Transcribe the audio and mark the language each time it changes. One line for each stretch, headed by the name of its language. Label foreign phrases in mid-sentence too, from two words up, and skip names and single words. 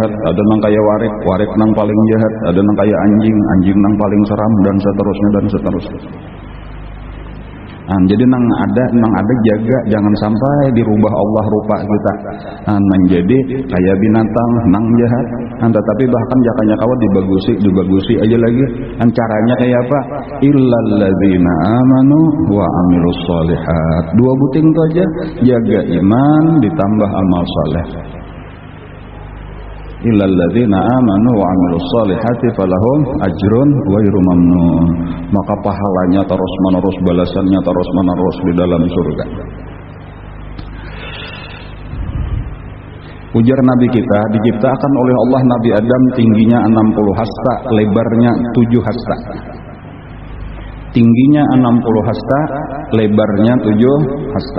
Banjar: Ada nang kaya warik, warik nang paling jahat. Ada nang kaya anjing, anjing nang paling seram, dan seterusnya dan seterusnya. Jadi nang ada jaga jangan sampai dirubah Allah rupa kita menjadi kaya binatang nang jahat. Tetapi bahkan jakanya kawat dibagusi aja lagi.
Arabic: Caranya kayak apa? إلا الذين آمنوا وعملوا الصالحات.
Banjar: 2 buting itu aja, jaga iman ditambah amal saleh.
Arabic: إلا الذين آمنوا وعملوا الصالحات فلهم أجر غير ممنون.
Banjar: Maka pahalanya terus menerus, balasannya terus menerus di dalam surga. Ujar Nabi kita, diciptakan oleh Allah Nabi Adam tingginya 60 hasta, lebarnya 7 hasta. Tingginya 60 hasta, lebarnya 7 hasta.